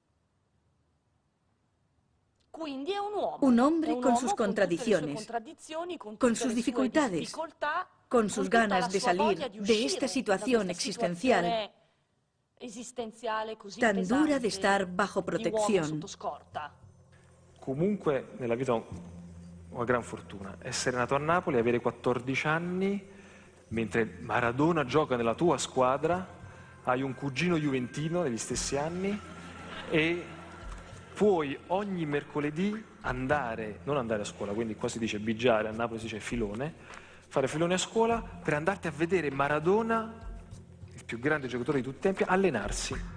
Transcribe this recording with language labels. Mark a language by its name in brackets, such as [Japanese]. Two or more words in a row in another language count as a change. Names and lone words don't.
[Spanish] Un hombre con sus contradicciones, con sus dificultades, con sus ganas de salir de esta situación existencial tan dura de estar bajo protección. [Italian] Comunque, nella vita ho una gran fortuna. Essere nato a Napoli, avere 14 anni, mentre Maradona gioca nella tua squadra, hai un cugino juventino degli stessi anni e puoi ogni mercoledì andare, non andare a scuola, quindi qua si dice bigiare, a Napoli si dice filone, fare filone a scuola per andarti a vedere Maradona, il più grande giocatore di tutti i tempi, allenarsi.